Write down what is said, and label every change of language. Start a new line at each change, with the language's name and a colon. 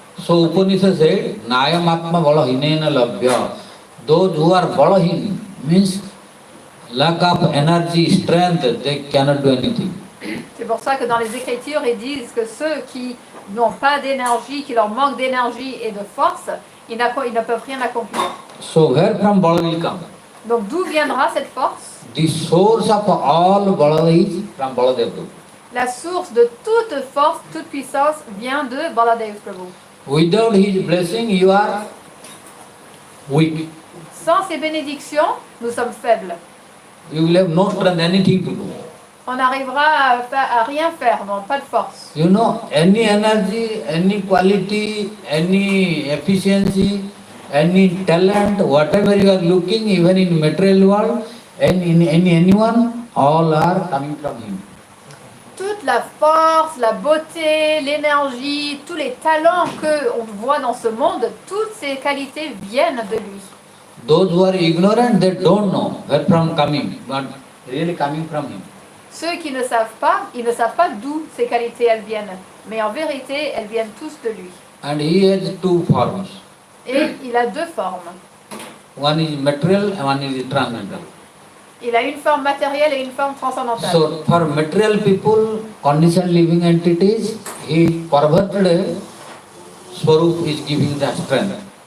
English: So, Upanishad said,
Sanskrit: Nayam Atma Balahinena Labhya.
English: Those who are Balahin means lack of energy, strength, they cannot do anything.
French: C'est pour ça que dans les Écritures, ils disent que ceux qui n'ont pas d'énergie, qui leur manque d'énergie et de force, ils ne peuvent rien accomplir.
English: So, where from Bala will come?
French: Donc d'où viendra cette force?
English: The source of all Bala is from Baladeva.
French: La source de toute force, toute puissance vient de Baladeva Prabhu.
English: Without his blessing, you are weak.
French: Sans ses bénédictions, nous sommes faibles.
English: You will have no strength, anything to do.
French: On n'arrivera à rien faire, non, pas de force.
English: You know, any energy, any quality, any efficiency, any talent, whatever you are looking, even in material world, and in anyone, all are coming from him.
French: Toute la force, la beauté, l'énergie, tous les talents qu'on voit dans ce monde, toutes ces qualités viennent de lui.
English: Those who are ignorant, they don't know where from coming, but really coming from him.
French: Ceux qui ne savent pas, ils ne savent pas d'où ces qualités elles viennent. Mais en vérité, elles viennent tous de lui.
English: And he has two forms.
French: Et il a deux formes.
English: One is material and one is transcendental.
French: Il a une forme matérielle et une forme transcendantale.
English: So for material people, conditioned living entities, he perverted Swarup is giving the strength.